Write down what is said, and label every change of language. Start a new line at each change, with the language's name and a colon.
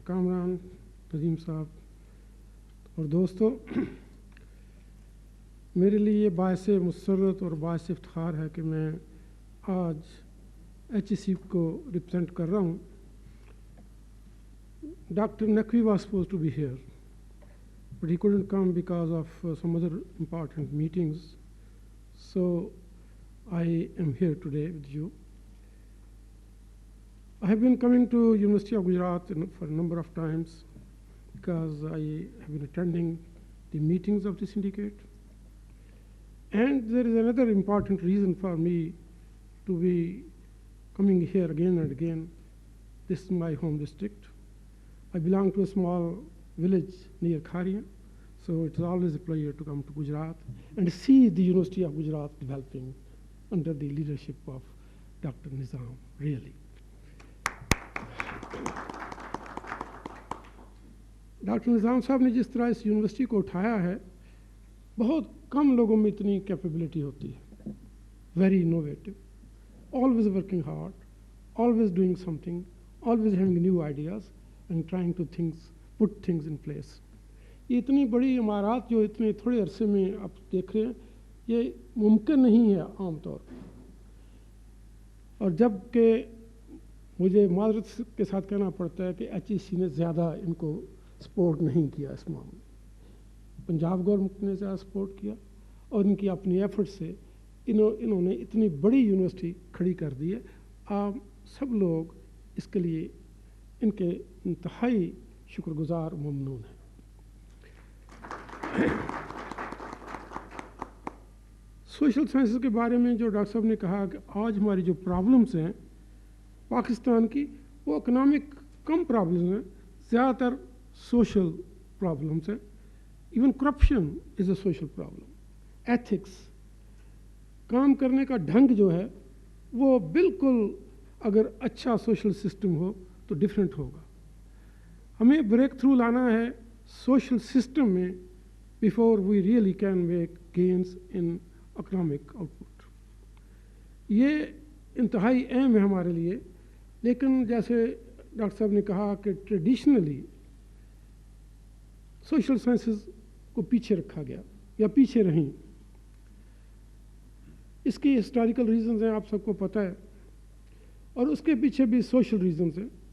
Urdu: Kamran, Nazim Saab اور دوستو، میرے لیے یہ باعث مسرت اور باعث افتخار ہے کہ میں آج ایچ ای سی کو ریپرزینٹ کر رہا ہوں.
English: Doctor Naqvi was suppose to be here but he couldn't come because of some other important meetings, so I am here today with you. I have been coming to University of Gujarat for a number of times because I have been attending the meetings of the syndicate. And there is another important reason for me to be coming here again and again. This is my home district. I belong to a small village near Kharia, so it's always a pleasure to come to Gujarat and see the University of Gujarat developing under the leadership of Dr. Nizam, really.
Urdu: Doctor نظام صاحب نے جس طرح اس university کو اٹھایا ہے، بہت کم لوگوں میں اتنی کیپیبلٹی ہوتی ہے.
English: Very innovative. always working hard, always doing something, always having new ideas and trying to put things in place.
Urdu: یہ اتنی بڑی عمارات جو اتنے تھوڑے عرصے میں آپ دیکھ رہے ہیں یہ ممکن نہیں ہے عام طور پر. اور جب کہ مجھے معذرت کے ساتھ کہنا پڑتا ہے کہ ایچ ای سی نے زیادہ ان کو سپورٹ نہیں کیا اس معاملے میں. پنجاب گورنمنٹ نے زیادہ سپورٹ کیا اور ان کی اپنی ایفرٹ سے انہوں نے اتنی بڑی یونیورسٹی کھڑی کر دی ہے. آپ سب لوگ اس کے لیے ان کے انتہائی شکر گزار ممنون ہیں. سوشل سائنسز کے بارے میں جو ڈاکٹر صاحب نے کہا کہ آج ہماری جو پرابلمس ہیں پاکستان کی وہ اکنامک کم پرابلمس ہیں, زیادہ تر سوشل پرابلمس ہیں.
English: Even corruption is a social problem.
Urdu: Ethics, کام کرنے کا ڈھنگ جو ہے وہ بالکل اگر اچھا سوشل سسٹم ہو تو ڈفرینٹ ہوگا. ہمیں بریک تھرو لانا ہے سوشل سسٹم میں
English: before we really can make gains in economic output.
Urdu: یہ انتہائی اہم ہے ہمارے لیے. لیکن جیسے ڈاکٹر صاحب نے کہا کہ ٹریڈیشنلی سوشل سائنسز کو پیچھے رکھا گیا یا پیچھے رہیں. اس کی ہسٹوریکل ریزنز ہیں, آپ سب کو پتہ ہے, اور اس کے پیچھے بھی سوشل ریزنز ہیں.